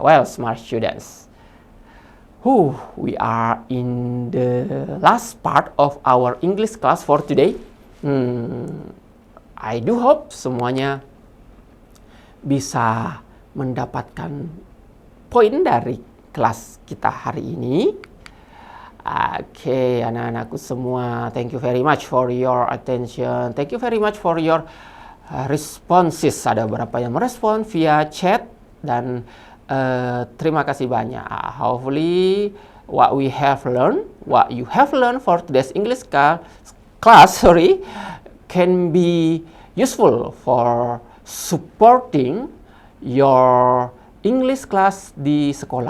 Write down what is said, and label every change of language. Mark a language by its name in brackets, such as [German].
[English] Well, smart students, we are in the last part of our English class for today. I do hope [Indonesian] semuanya bisa mendapatkan poin dari kelas kita hari ini. [English] Oke, [Indonesian] anak-anakku semua, [English] thank you very much for your attention. Thank you very much for your responses. [Indonesian] Ada beberapa yang merespon via chat dan terima kasih banyak. [English] Hopefully what you have learned for today's English class, can be useful for supporting your English class [Indonesian] di sekolah.